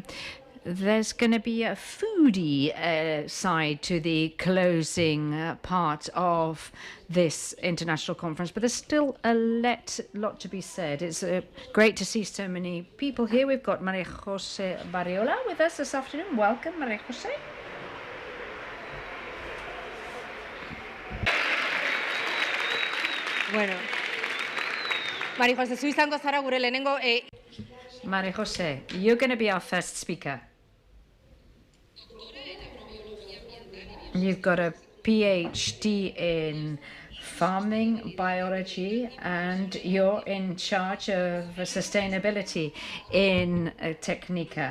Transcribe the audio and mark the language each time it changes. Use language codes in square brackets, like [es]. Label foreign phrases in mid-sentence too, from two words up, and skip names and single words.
[en] There's going to be a foodie side to the closing part of this international conference, but there's still a lot to be said. It's great to see so many people here. We've got Maria Jose Barriola with us this afternoon. Welcome, Maria Jose. [eu] Bueno, Maria Jose, zu izango zara gure lehenengo... [en] Maria Jose, you're going to be our first speaker. You've got a PhD in farming biology, and you're in charge of sustainability in Technica.